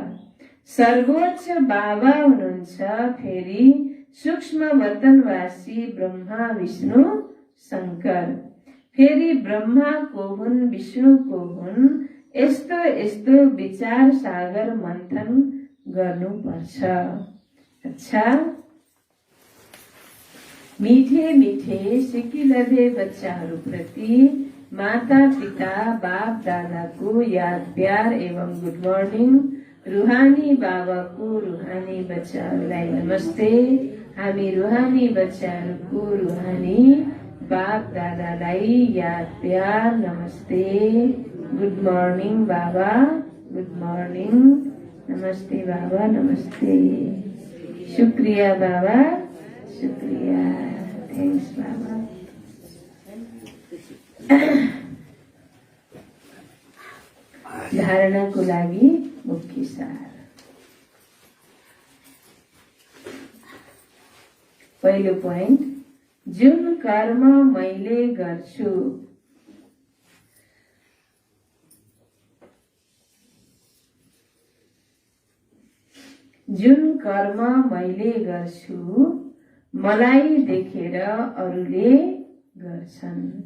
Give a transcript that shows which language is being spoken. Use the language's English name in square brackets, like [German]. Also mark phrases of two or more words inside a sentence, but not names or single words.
[Nepali] सर्वोच्च बाबा हुनुहुन्छ, फेरि सूक्ष्म वतनवासी ब्रह्मा विष्णु शंकर। फेरि ब्रह्मा को हुन्, विष्णु को हुन्। यस्तो यस्तो विचार सागर मन्थन गर्नुपर्छ। अच्छा, मीठे मीठे सिकिलभे बच्चाहरूप्रति माता पिता बाप दादाको याद प्यार एवं [English] good morning. [Nepali] रूहानी बाबाको रूहानी बच्चाहरूलाई नमस्ते। हामी रूहानी बच्चाहरूको रूहानी बाप दादालाई याद प्यार नमस्ते। [English] good morning Baba, good morning. [Nepali] नमस्ते बाबा, नमस्ते। शुक्रिया बाबा, शुक्रिया। थ्याङ्क्स बाबा। धारणाको लागि मुख्य सार। पहिलो पोइन्ट, जुन कर्म मैले गर्छु मलाई देखेर अरूले गर्छन्।